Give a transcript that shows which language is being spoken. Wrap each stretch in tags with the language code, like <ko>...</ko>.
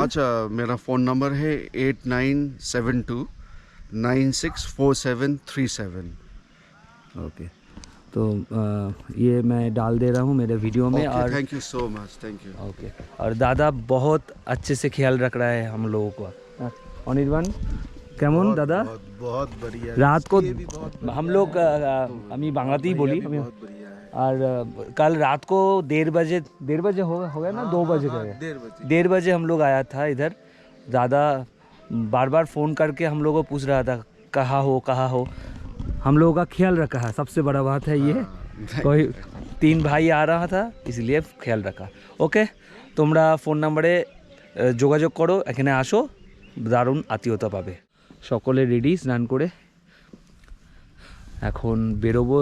<hi>अच्छा, मेरा phone number है 8972964737। ओके, तो ये मैं डाल दे रहा हूँ मेरे वीडियो में। और thank you so much, thank you. Okay, और दादा बहुत अच्छे से ख्याल रख रहा है हम लोगों को।</hi> <bn>अनिर्बान কেমন দাদা?</bn> <hi>बहुत बढ़िया। रात को हम लोग</hi> <bn>আমি বাংলাতেই বলি,</bn> <hi>और कल रात को 1:30 बजे हो गया ना, 2 बजे गए, 1:30 बजे हम लोग आया था इधर। दादा बार बार फ़ोन करके हम लोगों को पूछ रहा था कहाँ हो। हम लोगों का ख्याल रखा है, सबसे बड़ा बात है ये। कोई 3 भाई आ रहा था इसलिए ख्याल रखा।</hi> <bn>ওকে, তোমরা ফোন নাম্বারে যোগাযোগ করো, এখানে আসো, দারুণ আত্মীয়তা পাবে। সকলে রেডি স্নান করে এখন বেরোবো।</bn>